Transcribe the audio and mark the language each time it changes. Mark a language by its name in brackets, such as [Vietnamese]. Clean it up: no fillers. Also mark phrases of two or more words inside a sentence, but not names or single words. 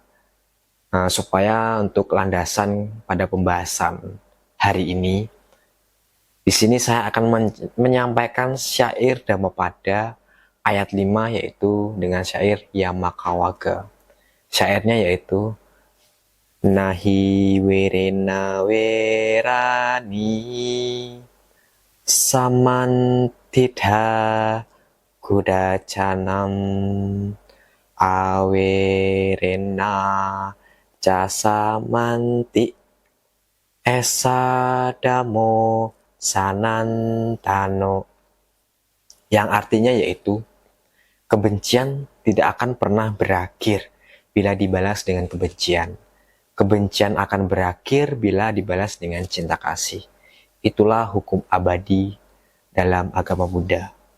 [Indonesian] Supaya untuk landasan pada pembahasan hari ini, di sini saya akan menyampaikan syair Dhammapada ayat 5, yaitu dengan syair Yamakawaga. Syairnya yaitu [Pali] Nahi werena werani samantidha kudacanam awerena casamanti esadamo sanantano, [Indonesian] yang artinya yaitu kebencian tidak akan pernah berakhir bila dibalas dengan kebencian. Kebencian akan berakhir bila dibalas dengan cinta kasih. Itulah hukum abadi dalam agama Buddha.